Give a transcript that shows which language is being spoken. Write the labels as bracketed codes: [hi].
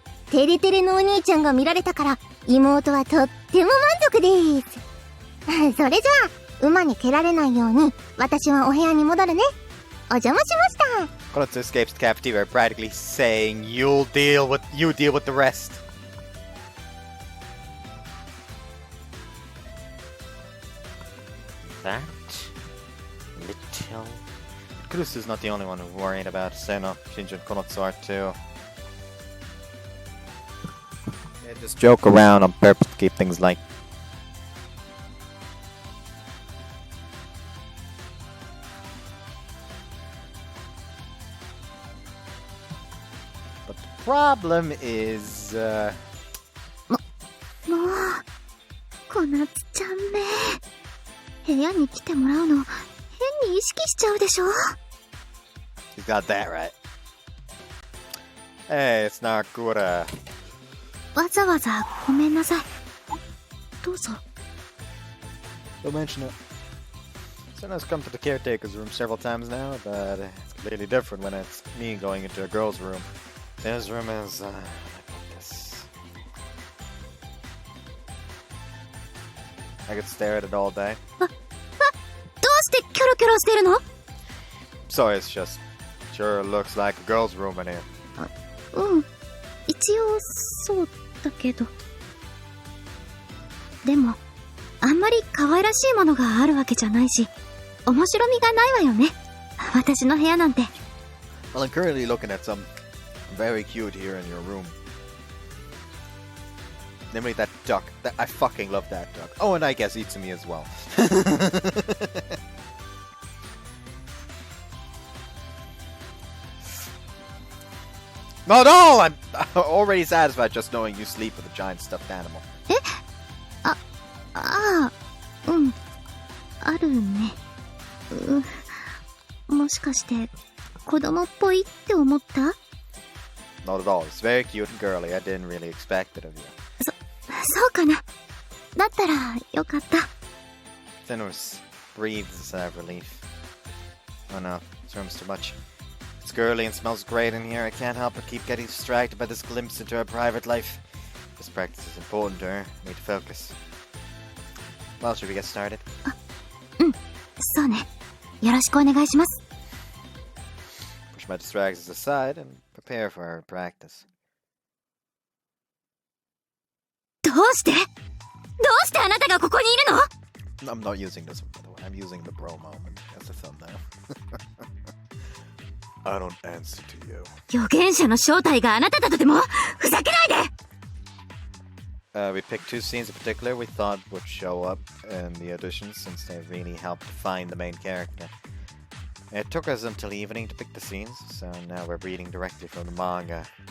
[ja] テレテレのお兄ちゃんが見られたから妹はとっても満足です。それじゃあ馬に蹴られないように私はお部屋に戻るね。お邪魔しました。 [en] Konatsu escapes the cafeteria, practically saying, you deal with the rest. That little... Kurusu's not the only one who worried about Seno, Shinji, and Konatsu are too. They just joke around on purpose to keep things light. But the problem is, [ja] もう、小夏ちゃんめ。部屋に来てもらうの、変に意識しちゃうでしょ。 [en] You got that right. Hey, it's Nakura. [ja] わざわざごめんなさい。どうぞ。 [en] Don't mention it. Seno's come to the caretaker's room several times now, but it's completely different when it's me going into a girl's room. His room is, like this. I could stare at it all day. [ja] どうしてキョロキョロしてるの？ [en] So it's just, sure looks like a girl's room in here. [ja] 一応そうだけど。でも、あんまり可愛らしいものがあるわけじゃないし、面白みがないわよね。私の部屋なんて。 [en] Well, I'm currently looking at some very cute here in your room. Namely that duck. I fucking love that duck. Oh, and I guess Itsumi as well. No! I'm already satisfied just knowing you sleep with a giant stuffed animal. [ja] あるね。もしかして子供っぽいって思った？ [en] Not at all. It's very cute and girly. I didn't really expect it of you. [ja] そうかな。だったらよかった。 [en] Thinus breathes a sigh of relief. Oh no, this room's too much. It's girly and smells great in here. I can't help but keep getting distracted by this glimpse into her private life. This practice is important to her. I need to focus. Well, should we get started? [ja] そうね。よろしくお願いします。 [en] Push my distractions aside and prepare for our practice. [ja] どうしてあなたがここにいるの？ [en] I'm not using this one, by the way. I'm using the bro moment as a thumbnail. I don't answer to you. [ja] 預言者の正体があなただとでも？ふざけないで！ [en] We picked two scenes in particular we thought would show up in the auditions since they really helped define the main character. It took us until evening to pick the scenes, so now we're reading directly from the manga.